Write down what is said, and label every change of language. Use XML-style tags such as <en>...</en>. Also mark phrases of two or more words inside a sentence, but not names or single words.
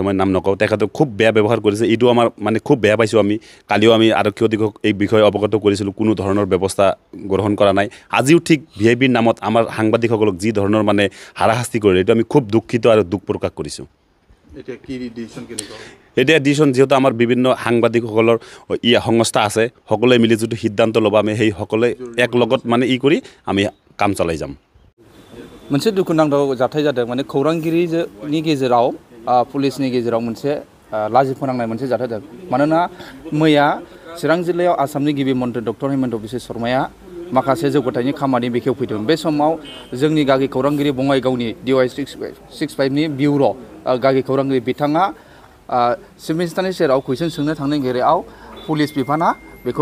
<as>মই নাম নকওঁ তেখেতক খুব বেয়া ব্যৱহাৰ কৰিছে এইটো আমাৰ মানে খুব বেয়া পাইছোঁ আমি কালিও আমি আৰক্ষী অধীক্ষক এই বিষয়ে অৱগত কৰিছিলোঁ কোনো ধৰণৰ ব্যৱস্থা গ্ৰহণ কৰা নাই আজিও ঠিক ভিআইপিৰ নামত আমাৰ সাংবাদিকসকলক যি ধৰণৰ মানে হাৰাশাস্তি কৰিলে এইটো আমি খুব দুখিত আৰু দুখ প্ৰকাশ কৰিছোঁ এতিয়া ডিচিশ্যন যিহেতু আমাৰ বিভিন্ন সাংবাদিকসকলৰ সংস্থা আছে সকলোৱে মিলি যিটো সিদ্ধান্ত ল'ব আমি সেই সকলোৱে এক লগত মানে কৰি আমি কাম চলাই যাম</as> <brx>मोनसे दुखुनांथाव जाथाय जादों माने खौरांगिरिनि गेजेराव पुलिसनि गेजेराव मोनसे लाजि फोनांनाय मोनसे जाथाय जादों मानोना मैया चिरां जिल्लायाव आसामनि गिबि मन्थ्रि डक्टर हेमन्त बिश्व शर्माया माखासे जौगाथायनि खामानि बेखेवफैदों बे समाव जोंनि गागि खौरांगिरि बङाइगावनि DY 65 नि बिउर' गागि खौरांगिरि बिथाङा</brx> <en>chief ministerनि</en> <brx>सेराव कुइसन सोंनो थांनायनि गेजेराव पुलिस बिफाना बेखौ</brx>